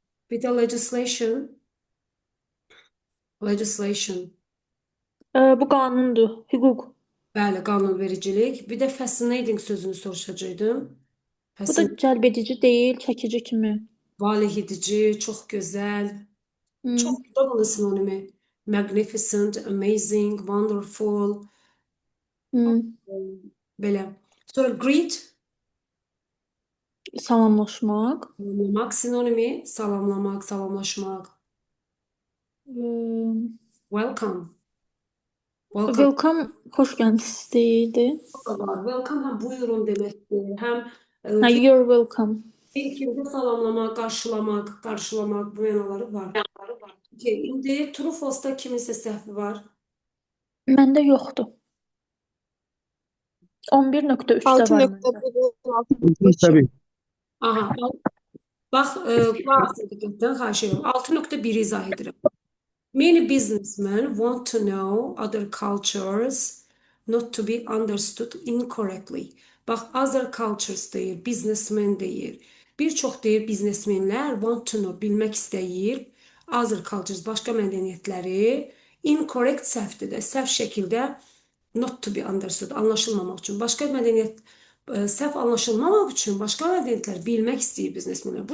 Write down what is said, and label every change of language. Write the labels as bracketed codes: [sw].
[az] Bir də legislation. Legislation. Bu qanundur, hüquq. Bəli, qanunvericilik. Bir də fascinating sözünü soruşacaqdım. Bu da cəlb edici deyil, çəkici kimi. Valeh edici, çox gözəl. Çox da bunun sinonimi. [en] Magnificent, amazing, wonderful. [az] Belə. Sonra greet, Salamlaşmaq. salamlamaq sinonimi, salamlamaq, salamlaşmaq. [en] Welcome. Welcome. [az] Welcome, xoş gəlmisiniz deyildi. Welcome həm buyurun deməkdir, həm [en] You're welcome. [az] ilkində salamlamaq, qarşılamaq bu mənaları var. İndi true false-da kiminsə səhvi var. Məndə yoxdur. 11.3-də var məndə. 6.1, Tabii. Aha, bax, bazı diqqətdən xahiş edirəm. 6.1 izah edirəm. [en] Many businessmen want to know other cultures not to be understood incorrectly. [az] Bax, other cultures deyir, businessmen deyir. Bir çox deyir biznesmenlər [en] want to know, [az] bilmək istəyir. Other cultures, başqa mədəniyyətləri incorrect səhvdir də, səhv şəkildə [en] not to be understood, [az] anlaşılmamaq üçün. Başqa mədəniyyət səhv anlaşılmamaq üçün başqa mədəniyyətləri bilmək istəyir biznesmenlər.